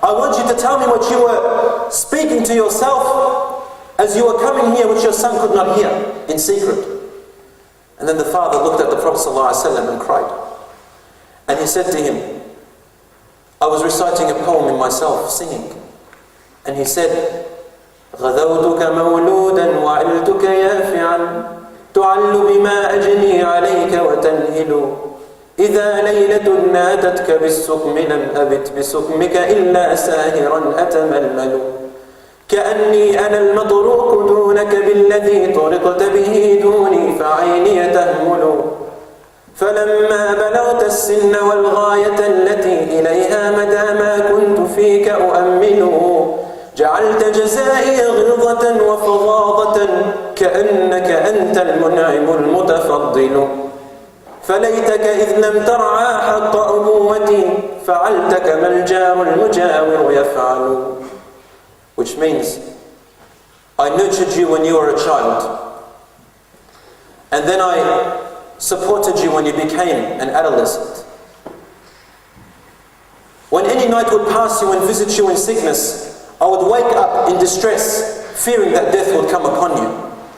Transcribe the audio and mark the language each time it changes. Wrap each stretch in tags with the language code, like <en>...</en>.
<en>I want you to tell me what you were speaking to yourself as you were coming here, which your son could not hear in secret. And then the father looked at the Prophet ﷺ and cried. And he said to him, I was reciting a poem in myself, singing. And he said,</en> <ar>غَذَوْتُكَ مَوْلُودًا وَعِلْتُكَ يَافِعًا تُعَلُّ بِمَا أَجْنِي عَلَيْكَ وَتَنْهِلُ إِذَا لَيْلَةٌ نَادَتْكَ بِالسُّقْمِ لَمْ أَبِتْ بِسُقْمِكَ إِلَّا سَاهِرًا أَتَمَلْمَلُ كأني أنا المطروق دونك بالذي طرقت به دوني فعيني تهمل فلما بلغت السن والغاية التي إليها مدى ما كنت فيك أؤمل جعلت جزائي غلظة وفظاظة كأنك أنت المنعم المتفضل فليتك إذ لم ترعى حق أبوتي فعلت كما الجار المجاور يفعل.</ar> <en>Which means, I nurtured you when you were a child, and then I supported you when you became an adolescent. When any night would pass you and visit you in sickness, I would wake up in distress, fearing that death would come upon you.</en>